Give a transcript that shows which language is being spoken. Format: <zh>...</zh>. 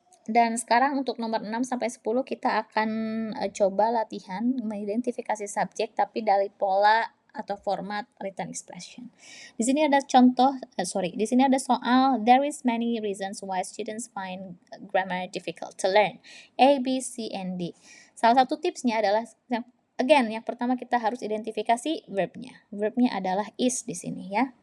<id>Dan sekarang untuk nomor 6 sampai 10 kita akan coba latihan mengidentifikasi subjek tapi dari pola atau format written expression. Di sini ada di sini ada soal</id> <en>there is many reasons why students find grammar difficult to learn. A, B, C, and D.</en> <id>Salah satu tipsnya adalah yang pertama kita harus identifikasi verbnya. Verbnya adalah is di sini ya.</id>